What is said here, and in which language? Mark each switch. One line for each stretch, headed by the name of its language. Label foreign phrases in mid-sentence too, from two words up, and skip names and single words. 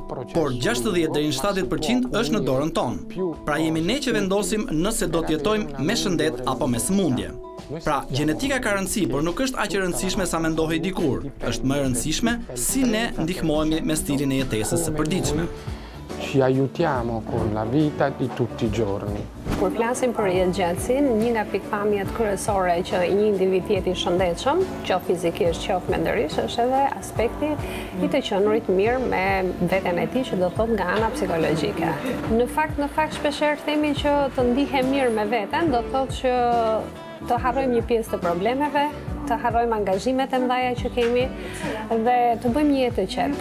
Albanian: Por 60 deri në 70% është në dorën tonë. Pra jemi ne që vendosim nëse do të jetojmë me shëndet apo me sëmundje. Pra, gjenetika ka rëndësi, por nuk është aq e rëndësishme sa mendohej dikur. Është më e rëndësishme si ne ndihmohemi me stilin e jetesës së përditshme.
Italian: Ci aiutiamo con la vita di tutti i giorni.
Albanian: Kur flasim për jetëgjatësinë, një nga pikpamjet kryesore që një individ jetë i shëndetshëm, qoftë fizikisht, qoftë mendërisht, është edhe aspekti i të qenurit mirë me veten e tij, që do thotë nga ana psikologjike. Në fakt shpeshherë themi që të ndihem mirë me veten, do thotë që të harrojmë një pjesë të problemeve, të harrojmë angazhimet e mëdha që kemi dhe të bëjmë një jetë të qetë.